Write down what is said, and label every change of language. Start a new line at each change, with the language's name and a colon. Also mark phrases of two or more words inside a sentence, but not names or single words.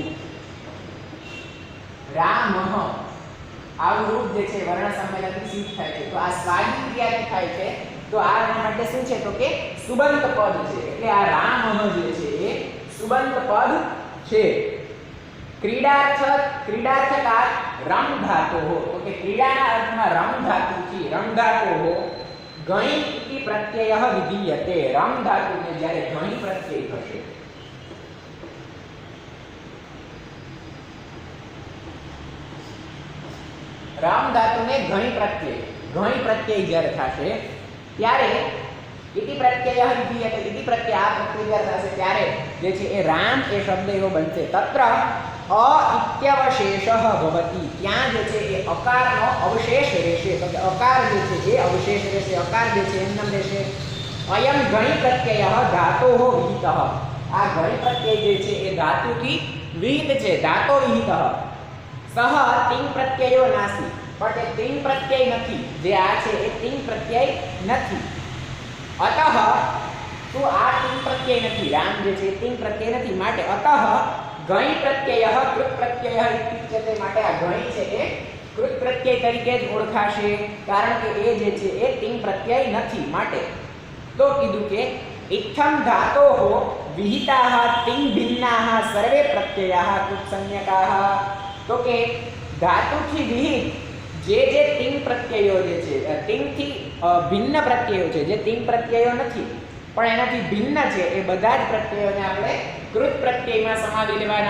Gujarati: રામઃ આવું રૂપ જે છે વર્ણ સંમેલનથી સિદ્ધ થાય છે। તો આ સ્વાદી ક્રિયાથી થાય છે તો આ માટે શું છે? તો કે સુબંત પદ છે। એટલે આ રામઃ જે છે એ સુબંત પદ છે।
Sanskrit: क्रीडार्थकात् रम धातोः
Gujarati: તો કે ક્રીડાના અર્થમાં રમ ધાતુથી
Sanskrit: रम धातोः गणि इति प्रत्ययः विधीयते।
Gujarati: રમ ધાતુને જ્યારે ગણિ પ્રત્યય થશે રમ ધાતુને ગણિ પ્રત્યય જ્યારે થશે ત્યારે
Sanskrit: इति प्रत्ययः विधीयते।
Gujarati: ઇતિ પ્રત્યય આ પ્રત્યય જ્યારે થશે ત્યારે જે છે એ રામ એ શબ્દ એવો બનશે।
Sanskrit: तत्र अ इत्यवशेषः भवति।
Gujarati: ત્યાં જે છે એ અકારનો અવશેષ રહેશે। તો કે અકાર જે છે એ અવશેષ રહેશે। અકાર જે છે એમનેમ રહેશે।
Sanskrit: अयं गणि प्रत्ययः धातोः विहितः।
Gujarati: આ ગણિ પ્રત્યય જે છે એ ધાતુથી વિહિત છે,
Sanskrit: धातो विहितः। सह तिङ् प्रत्ययो नास्ति
Gujarati: પણ તે તિઙ્ પ્રત્યય નથી। જે આ છે એ તિઙ્ પ્રત્યય નથી। અતઃ તો આ તિઙ્ પ્રત્યય નથી। રામ જે છે તિઙ્ પ્રત્યય નથી માટે
Sanskrit: अतः गणि प्रत्ययः कृत प्रत्ययः इत्युच्यते।
Gujarati: માટે આ ગણિ છે એ કૃત પ્રત્યય તરીકે જ ઓળખાશે, કારણ કે એ જે છે એ તિંગ પ્રત્યય નથી. માટે તો કીધું કે
Sanskrit: इत्थम धातोः विहिताः तिङ् भिन्नाः सर्वे प्रत्ययाः कृत संज्ञकाः.
Gujarati: તો કે ધાતુથી વિહિત જે તિંગ પ્રત્યયો જે છે, તિંગથી ભિન્ન પ્રત્યયો છે, જે તિંગ પ્રત્યયો નથી પણ એનાથી ભિન્ન છે, એ બધા જ પ્રત્યયોને આપણે કૃત પ્રત્યયમાં સમાવી લેવાના.